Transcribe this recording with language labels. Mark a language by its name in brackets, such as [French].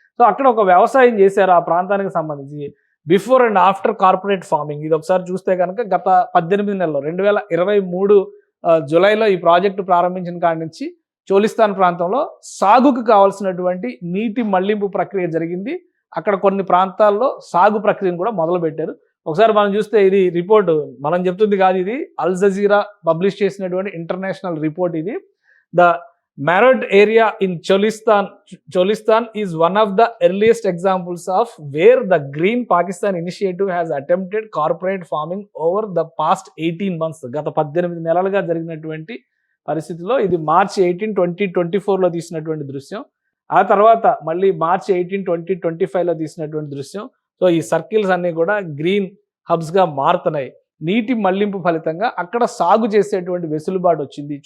[Telugu] So, అక్కడ ఒక వ్యవసాయం చేశారు ఆ ప్రాంతానికి సంబంధించి. Before and after corporate farming ఇది ఒకసారి చూస్తే కనుక గత 18 నెలల్లో 2023 జూలైలో ఈ ప్రాజెక్టు ప్రారంభించిన కాడి నుంచి చోలిస్తాన్ ప్రాంతంలో సాగుకు కావాల్సినటువంటి నీటి మళ్లింపు ప్రక్రియ జరిగింది. అక్కడ కొన్ని ప్రాంతాల్లో సాగు ప్రక్రియను కూడా మొదలుపెట్టారు. ఒకసారి మనం చూస్తే ఇది రిపోర్టు మనం చెప్తుంది కాదు, ఇది అల్ జజీరా పబ్లిష్ చేసినటువంటి ఇంటర్నేషనల్ రిపోర్ట్. ఇది the [English] Marod area in Cholistan is one of the earliest examples of where the Green Pakistan Initiative has attempted corporate farming over the past 18 months. [Telugu] గత 18 నెలలుగా జరిగినటువంటి పరిస్థితిలో ఇది మార్చి 18, 2024లో తీసినటువంటి దృశ్యం. ఆ తర్వాత మళ్ళీ మార్చి 18, 2025లో తీసినటువంటి దృశ్యం. సో, ఈ సర్కిల్స్ అన్నీ కూడా గ్రీన్ హబ్స్గా మారుతున్నాయి. నీటి మళ్లింపు ఫలితంగా అక్కడ సాగు చేసేటువంటి వెసులుబాటు వచ్చింది.